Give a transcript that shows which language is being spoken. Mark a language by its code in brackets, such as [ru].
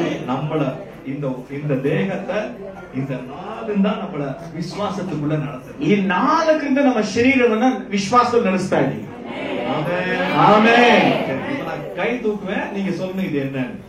[ta] நம்மள இந்த தேகத்தை இந்த நாளும் தான் நம்மள விசுவாசத்துக்குள்ள நடத்துது. [kn] ಈ 4ರಿಂದ ನಮ್ಮ ಶರೀರವನ್ನ ವಿಶ್ವಾಸದಲ್ಲಿ ನಡೆಸ್ತಾ ಇದ್ದೀವಿ. [ta] ஆமென், [kn] ಆಮೆನ್. [ta] இப்ப நான் கை தூக்குவேன், நீங்க சொல்லணும் இது என்னன்னு.